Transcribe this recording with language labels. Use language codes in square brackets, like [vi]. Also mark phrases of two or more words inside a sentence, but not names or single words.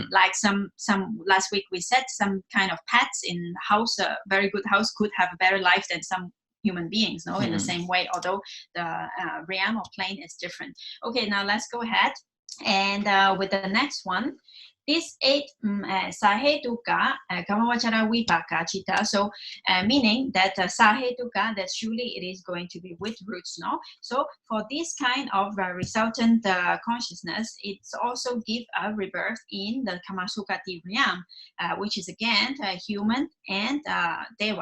[en] Like some last week we said some kind of pets in house, a very good house could have a better life than some human beings, no, in the same way, although the realm or plane is different. Okay, now let's go ahead and with the next one. This 8 [pi] sahetuka kamavachara vipaka chitta. [en] So meaning that sahetuka, that surely it is going to be with roots, no? So for this kind of resultant consciousness, it's also give a rebirth in the kamasukati realm, which is again human and deva.